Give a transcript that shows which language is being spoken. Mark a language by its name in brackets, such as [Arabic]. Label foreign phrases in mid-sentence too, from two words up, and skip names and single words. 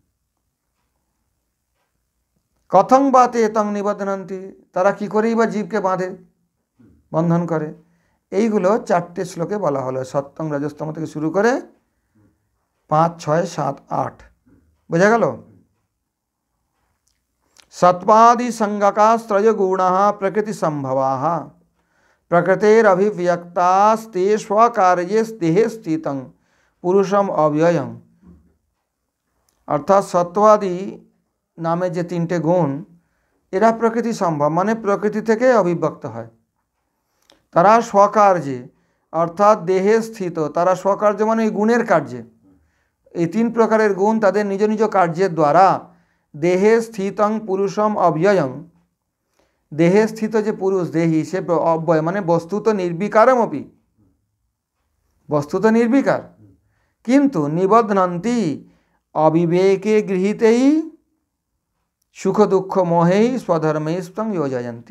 [Sanskrit] কথং বা তে তং নিবধ্নন্তি, [Bangla] তারা কি করেই বা জীবকে বাঁধে, বন্ধন করে। এইগুলো 4টে শ্লোকে বলা হলো, [Sanskrit] সত্যং রজস্তম [Bangla] থেকে শুরু করে 5, 6, 7, 8। বোঝা গেল? [Sanskrit] सत्वादि संगकास्त्रय गुणाः प्रकृति संभवाः प्रकृतेरभिव्यक्तास्ते स्वकार्ये देहे स्थितं पुरुषम अव्ययं। [Bangla] অর্থাৎ সত্ত্বাদি নামে যে 3টে গুণ, এরা প্রকৃতি সম্ভব, মানে প্রকৃতি থেকে অভিব্যক্ত হয়। তারা স্বকার্যে অর্থাৎ দেহে স্থিত, তারা স্বকার্য মানে এই গুণের কার্যে। এই 3 প্রকারের গুণ তাদের নিজ নিজ কার্যের দ্বারা [Sanskrit] দেহে স্থিতং পুরুষম অব্যয়ং, [Bangla] দেহে স্থিত যে পুরুষ দেহি, সে অব্যয় মানে বস্তুত নির্বিকারমপি, বস্তুত নির্বিকার, কিন্তু [Sanskrit] নিবধ্নন্তি অবিবেকে গৃহীতেই সুখ দুঃখ মোহেই স্বধর্মেস্তং যোজয়ন্তি।